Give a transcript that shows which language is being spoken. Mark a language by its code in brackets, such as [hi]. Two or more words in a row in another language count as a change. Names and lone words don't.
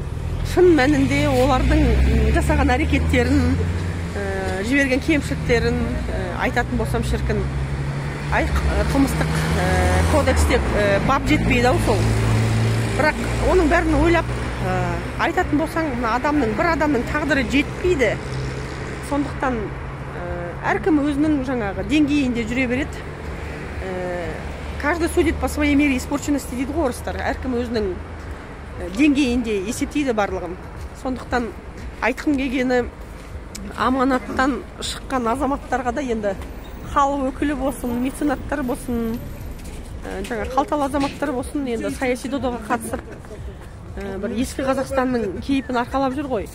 [kk] Шын мәнінде олардың жасаған әрекеттерін, жіберген кемшіліктерін айтатын болсам шіркін, қылмыстық кодексте бап жетпейді ау сол. Бірақ оның бәрін ойлап айтатын болсаң, бір адамның тағдыры жетпейді. Сондықтан әркім өзінің жаңағы деңгейінде жүре береді. [ru] Каждый судит по своей мере испорченности [kk] дейді ғой орыстар. Әркім өзінің деңгейінде есептейді барлығын. Сондықтан айтқым келгені, аманаттан шыққан азаматтарға да енді халық өкілі болсын, меценаттар болсын, жаңа қалталы азаматтар болсын, енді саяси додаға қатысып, бір ескі Қазақстанның кейпін арқалап жүр ғой.